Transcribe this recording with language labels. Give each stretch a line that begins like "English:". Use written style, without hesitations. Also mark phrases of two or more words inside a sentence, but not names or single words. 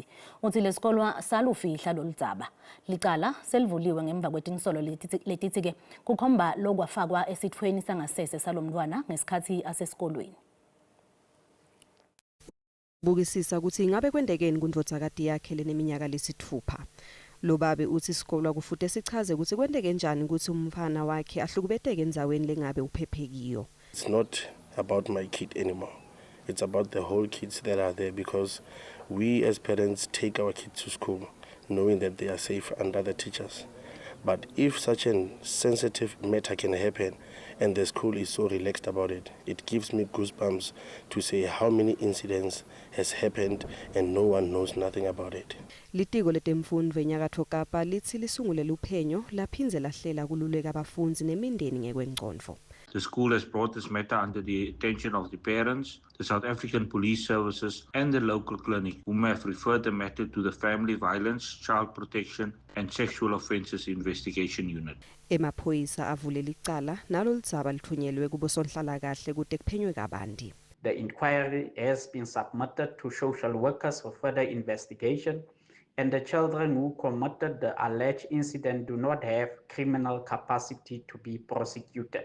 Swati: Uthi lesikolwa salufihla loludzaba. Licala selivuliwe ngemva kwetinsolo letithi ke kukhomba lokwafakwa esithweni sangasese salomntwana ngesikhathi asesikolweni. Bukisisa ukuthi ingabe kwendekeni kundvodzakati yakhe leneminyaka lesithupha. Lo babe uthi isikolo kufute sichaze ukuthi kwendeke njani ukuthi umfana wakhe ahlukubeteke endzaweni lengabe uphephekiyo.
English: It's not about my kid anymore. It's about the whole kids that are there, because we as parents take our kids to school knowing that they are safe under the teachers. But if such a sensitive matter can happen and the school is so relaxed about it, it gives me goosebumps to say how many incidents has happened and no one knows nothing about it.
Swati: Litiko letemfundvo eNyakatfo Kapa lithi lisungule luphenyo laphindze lahlela kululeka abafundzi nemindeni ngekwengcondvo.
English: The school has brought this matter under the attention of the parents, the South African Police Services and the local clinic, whom have referred the matter to the Family Violence, Child Protection and Sexual Offences Investigation Unit.
Swati: Emaphoyisa avulela icala nalo lidzaba lithunyelwe kubosonhlalakahle kude kuphenywe kabandi.
English: The inquiry has been submitted to social workers for further investigation, and the children who committed the alleged incident do not have criminal capacity to be prosecuted.